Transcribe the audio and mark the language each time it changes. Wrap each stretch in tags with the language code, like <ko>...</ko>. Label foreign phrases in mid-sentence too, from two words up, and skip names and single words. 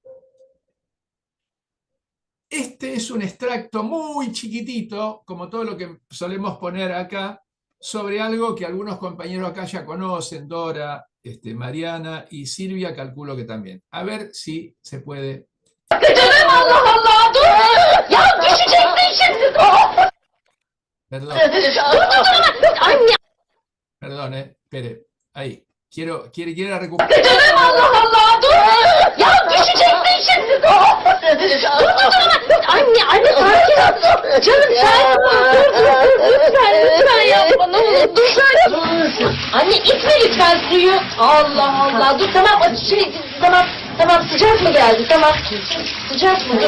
<es>Este es un extracto muy chiquitito, como todo lo que solemos poner acá, sobre algo que algunos compañeros acá ya conocen, Dora, Mariana y Silvia, calculo que también. A ver si se puede.</es> <tr>Allah Allah dur! Ya düşeceksin şimdi!</tr> <es>Perdón,</es> <tr>Anne!</tr> <es>perdón, espere. Ahí. Quiero recuperar.</es> <tr>Canım Allah Allah dur! Ya düşeceksin şimdi! Dur! Anne sakin ol! Canım sen dur! Lütfen yapma ne olur dur sen! Anne itme lütfen suyu! Allah Allah dur tamam tamam sıcak mı geldi tamam sıcak mı?</tr>